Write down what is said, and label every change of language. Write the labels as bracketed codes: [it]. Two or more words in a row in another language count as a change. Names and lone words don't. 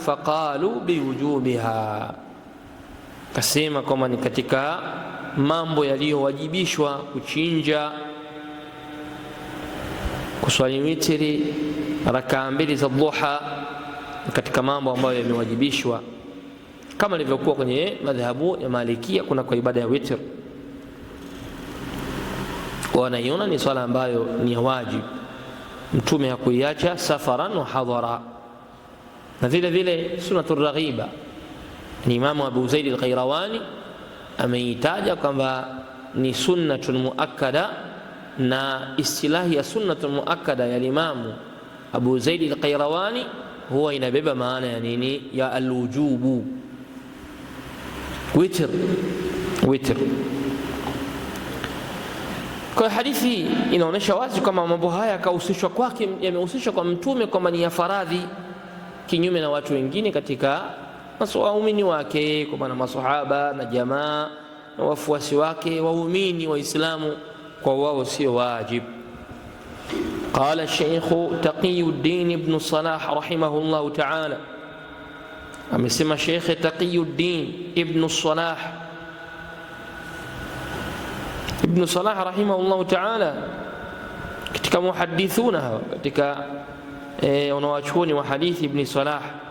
[ar] فقالوا بوجوبها, [sw] kasema kwamba ni katika mambo yaliyowajibishwa: kuchinja, kuswali witri, rakaa mbili za dhuha, katika mambo ambayo yamewajibishwa, kama ilivyokuwa kwenye madhhabu ya Malikia kuna kwa ibada ya witr, wanaiona ni swala ambayo ni ya wajib, mtume hakuiacha [ar] سفرا وحضرا. [sw] Na vile vile [ar] سنة رغيبة [sw] ni Imamu Abu Zaid al-Qayrawani ameitaja kwamba ni [ar] سنة مؤكدة, [sw] na istilahi ya [ar] سنة مؤكدة [sw] ya Imamu Abu Zaid al-Qayrawani huwa inabeba maana ya nini? [ar] يا الوجوب، وتر. [sw] Kwa hadithi inaonyesha wazi kama mambo haya yakahusishwa kwake, yamehusishwa kwa mtume kwamba ni ya faradhi, kinyume na watu wengine katika waumini wake, kwa maana masahaba na jamaa na wafuasi wake waumini waislamu, kwa wao sio wajib. [ar] قال الشيخ تقي الدين ابن صلاح رحمه الله تعالى، [sw] amesema Sheikh Taqiyuddin ibn Salah [ar] رحمه الله تعالى, [sw] katika muhadithuna hawa, katika wanawachuoni wa hadithi ibn Salah.